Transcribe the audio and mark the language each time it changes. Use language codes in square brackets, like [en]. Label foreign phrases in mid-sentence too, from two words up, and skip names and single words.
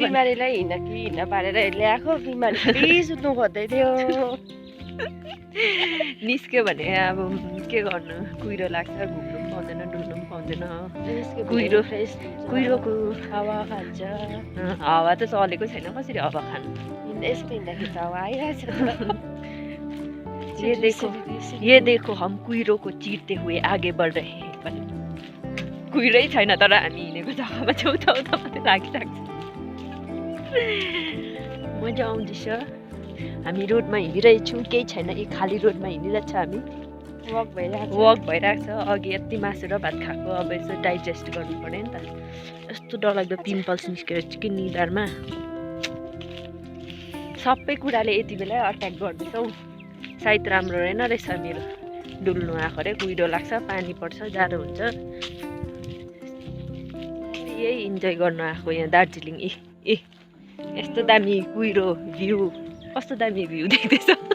[ne] बिमारीलाई हिँड्न पारेर ल्याएको बिमारी फेरि सुत्नु खोज्दै थियो निस्क्यो भने अब के गर्नु कुहिरो लाग्छ घुम्नु पनि पाउँदैन डुल्नु पनि पाउँदैन कुहिरोको हावा खान्छ हावा त चलेको छैन कसरी हावा खानु यस्तो हिँड्दाखेरि त हावा आइरहेछ [hi] ये देखो हम कुहिरो को चिर्ते हुए आगे बढ रहे हैं [ne] भने कुहिरै छैन तर हामी हिँडेको जग्गामा छेउछाउमा मात्रै लागिरहेको छ मजा आउँदैछ हामी रोडमा हिँडिरहेछौँ केही छैन एक खाली रोडमा हिँडिरहेछ हामी वक भइरहेको छ अघि यति मासु र भात खाएको अब यसो डाइजेस्ट गर्नु पऱ्यो नि त यस्तो डरलाग्दो पिम्पल्स निस्केर कि निधारमा सबै कुराले यति बेला अट्याक गर्दैछौ सायद राम्रो रहेन रहेछ मेरो डुल्नु आएको अरे कुहिरो लाग्छ पानी पर्छ जाडो हुन्छ यही इन्जोय गर्नु आएको यहाँ दार्जिलिङ ए यस्तो दामी कुहिरो भ्यू कस्तो दामी भ्यू देख्दैछ